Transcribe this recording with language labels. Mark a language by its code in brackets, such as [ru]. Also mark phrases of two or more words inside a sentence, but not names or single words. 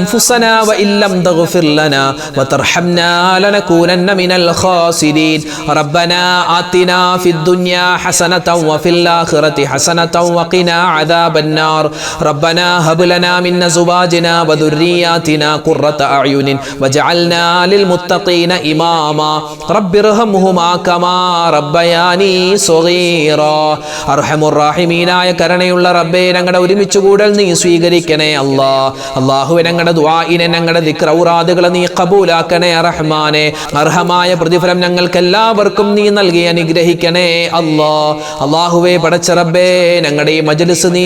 [ar] أنفسنا وإن لم تغفر لنا وترحمنا لنكونن من الخاسرين ربنا آتنا في الدنيا حسنة وفي الآخرة حسنة وقنا عذاب النار ربنا هب لنا من أزواجنا وذرياتنا قرة أعين وجعلنا للمتقين إماما رب ارحمهما كما ربياني صغيرا أرحم الراحمين കരുണയുള്ള [ml] റബ്ബേ ഞങ്ങളുടെ ഒരുമിച്ച് കൂടൽ നീ സ്വീകരിക്കണേ അല്ലാഹുവേ ഞങ്ങളുടെ ദുആഇനെ ഞങ്ങളുടെ ദിക്ർ ഔറാദുകളെ നീ ഖബൂലാക്കണേ റഹ്മാനെ അർഹമായ പ്രതിഫലം ഞങ്ങൾക്ക് എല്ലാവർക്കും നീ നൽകി അനുഗ്രഹിക്കണേ അല്ലാഹുവേ പടച്ച റബ്ബേ ഞങ്ങളുടെ ഈ മജ്ലിസ് നീ